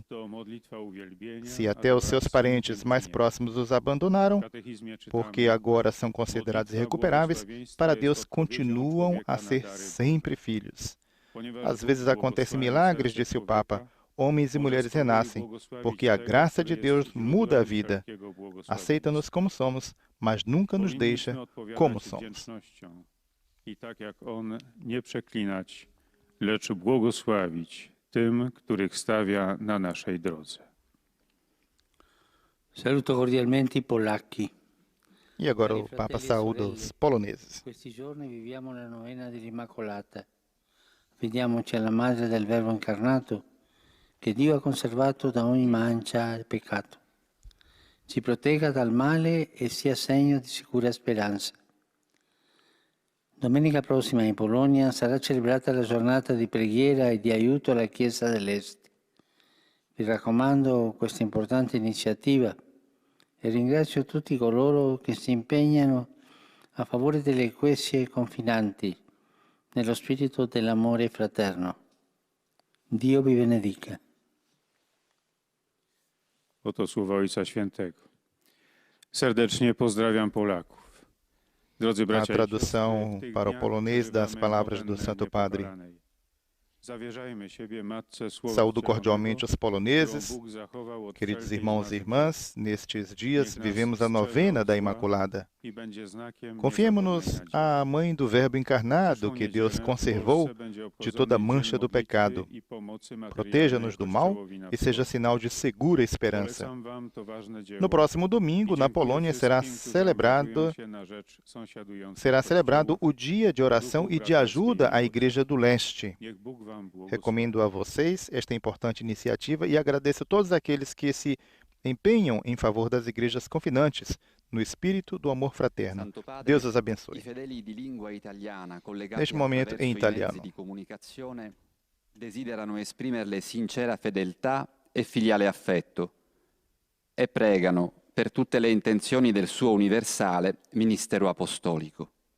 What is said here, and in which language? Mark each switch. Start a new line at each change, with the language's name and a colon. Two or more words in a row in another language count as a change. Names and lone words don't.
Portuguese: Se até os seus parentes mais próximos os abandonaram, porque agora são considerados irrecuperáveis, para Deus continuam a ser sempre filhos. Às vezes acontecem milagres, disse o Papa. Homens e mulheres renascem, porque a graça de Deus muda a vida. Aceita-nos como somos, mas nunca nos deixa como somos.
Polish: I tak jak On nie przeklinać, lecz błogosławić tym, których stawia na naszej drodze.
Italian: Saluto cordialmente i polacchi.
Portuguese: E agora o Papa saúda os poloneses.
Italian: Questi giorni viviamo la novena dell'Immacolata. Vediamoci alla Madre del Verbo incarnato, che Dio ha conservato da ogni mancia e peccato. Ci protegga dal male e sia segno di sicura speranza. Domenica prossima in Polonia sarà celebrata la giornata di preghiera e di aiuto alla Chiesa dell'Est. Vi raccomando questa importante iniziativa e ringrazio tutti coloro che si impegnano a favore delle ecclesie confinanti nello spirito dell'amore fraterno. Dio vi benedica.
Polish: Oto słowa Ojca Świętego. Serdecznie pozdrawiam Polaków. Drodzy
Portuguese: A
Polish: bracia i
Portuguese: tradução
Polish: siostry, w tych
Portuguese: para o
Polish: dniach
Portuguese: polonês das
Polish: przeżywamy
Portuguese: palavras do
Polish: modlę
Portuguese: Santo Padre.
Polish: niepokalanej. Zawierzajmy siebie Matce Słowa
Portuguese: Saúdo
Polish: Wcielonego,
Portuguese: cordialmente os poloneses.
Polish: którą Bóg zachował od
Portuguese: Queridos
Polish: wszelkiej
Portuguese: irmãos e
Polish: zmazy
Portuguese: irmãs, nestes dias
Polish: Niech nas
Portuguese: vivemos a
Polish: strzeże
Portuguese: novena
Polish: od
Portuguese: da
Polish: zła
Portuguese: Imaculada.
Polish: i będzie znakiem
Portuguese: Confiemos-nos
Polish: niezawodnej nadziei.
Portuguese: à Mãe do Verbo encarnado,
Polish: Przyszłą
Portuguese: que Deus
Polish: niedzielę w
Portuguese: conservou
Polish: Polsce będzie
Portuguese: de
Polish: obchodzony
Portuguese: toda
Polish: Dzień
Portuguese: mancha do
Polish: Modlitwy
Portuguese: pecado.
Polish: i Pomocy
Portuguese: Proteja-nos
Polish: Materialnej
Portuguese: do mal
Polish: Kościołowi na
Portuguese: e seja
Polish: wschodzie.
Portuguese: sinal de segura esperança.
Polish: Polecam wam to ważne dzieło.
Portuguese: No próximo domingo,
Polish: I
Portuguese: na
Polish: dziękuję
Portuguese: Polônia,
Polish: wszystkim, którzy angażują się na rzecz sąsiadujących
Portuguese: será celebrado
Polish: kościołów.
Portuguese: o Dia de Oração e de Ajuda à Igreja do Leste.
Polish: Niech Bóg wam błogosławi.
Portuguese: Recomendo a vocês esta importante iniciativa e agradeço a todos aqueles que se empenham em favor das igrejas confinantes, no espírito do amor fraterno.
Italian: Santo Padre,
Portuguese: Deus os
Italian: I
Portuguese: abençoe.
Italian: fedeli di lingua italiana collegati
Portuguese: Neste momento
Italian: attraverso
Portuguese: em
Italian: i
Portuguese: italiano.
Italian: mezzi di comunicazione desiderano esprimerle sincera fedeltà e filiale affetto e pregano per tutte le intenzioni del suo universale ministero apostolico.